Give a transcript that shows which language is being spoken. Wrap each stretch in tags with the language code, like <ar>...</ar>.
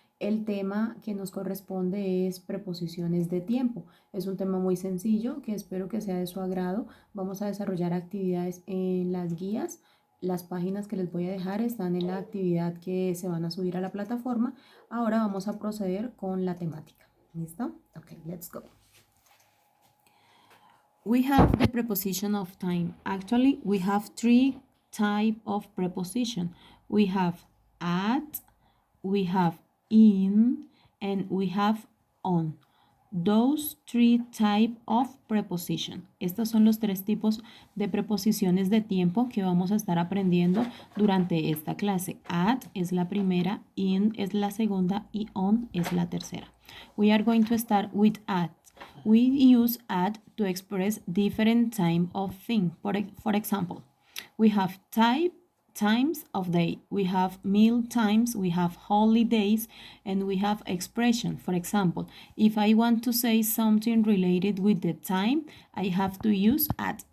<es>El tema que nos corresponde es preposiciones de tiempo. Es un tema muy sencillo que espero que sea de su agrado. Vamos a desarrollar actividades en las guías. Las páginas que les voy a dejar están en la actividad que se van a subir a la plataforma. Ahora vamos a proceder con la temática. ¿Listo?</es> <en>Ok, let's go. We have the preposition of time. Actually, we have three types of preposition. We have at, we have in, and we have on. Those three types of preposition.</en> <es>Estos son los tres tipos de preposiciones de tiempo que vamos a estar aprendiendo durante esta clase. At es la primera, in es la segunda y on es la tercera.</es> <en>We are going to start with at. We use at to express different time of thing. For example, we have times of day, we have meal times, we have holidays, and we have expression. For example, if I want to say something related with the time, I have to use at.</en>